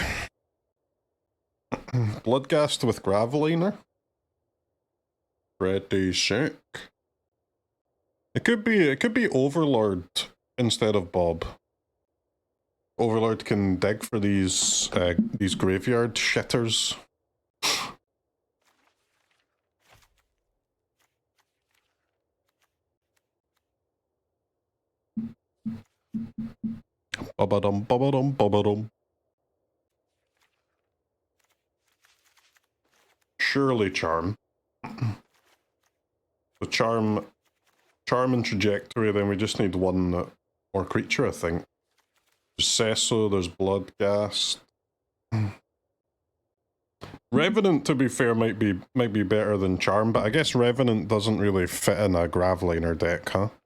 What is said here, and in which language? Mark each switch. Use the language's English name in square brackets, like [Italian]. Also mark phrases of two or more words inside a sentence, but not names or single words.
[English] Bloodghast with Graveliner. Pretty sick. It could be Overlord instead of Bob. Overlord can dig for these graveyard shitters. Ba-ba-dum, ba-ba-dum, ba-ba-dum. Surely Charm. The Charm and Trajectory, then we just need one more creature, I think. There's Sesso, there's Bloodghast. Revenant, to be fair, might be better than Charm, but I guess Revenant doesn't really fit in a Graveliner deck, huh?